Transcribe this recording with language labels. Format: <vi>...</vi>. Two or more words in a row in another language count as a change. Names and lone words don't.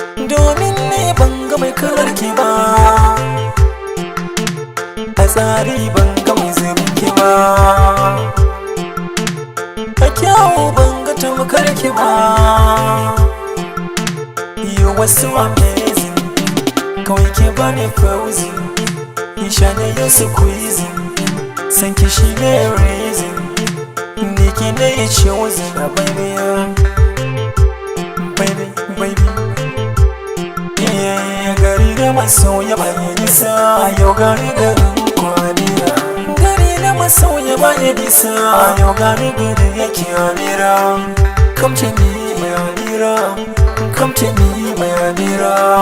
<ha>Domin ni ban ga mai kalar ki ba. A tsari ban ga mai zubin ki ba. A kyawu ban ga tamkar ki ba.</ha> <en>You are so amazing.</en> <ha>Kawai ki bani frozen. In sha na yi squeezing. San ki shi ne reason. Ni ki ne choosing, ah, baby, ah.</ha> <en>Baby, baby. Yeah,</en> <ha>gari da masoya ba ya nisa. Yau gari garin ku, Amira. Gari da masoya ba ya nisa. Yau gari garin yake, Amira.</ha> <en>Come to me, my Amira. Come to me, my Amira.</en>